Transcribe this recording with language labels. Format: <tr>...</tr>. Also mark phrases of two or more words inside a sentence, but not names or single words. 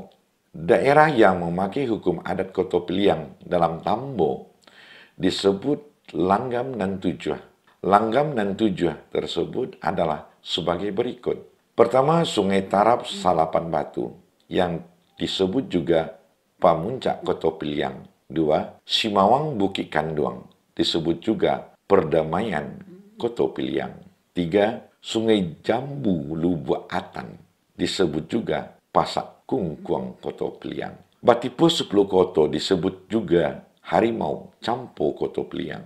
<id>Daerah yang memakai hukum adat Koto Piliang dalam Tambo disebut Langgam nan Tujuh. Langgam nan Tujuh tersebut adalah sebagai berikut. Pertama, Sungai Tarap Salapan Batu yang disebut juga Pamuncak Koto Piliang. 2, Simawang Bukit Kanduang disebut juga Perdamaian Koto Piliang. 3, Sungai Jambu Lubuk Atan disebut juga Pasak Kungkuang Koto Piliang. Batipu 10 Koto disebut juga Harimau Campo Koto Piliang.</id>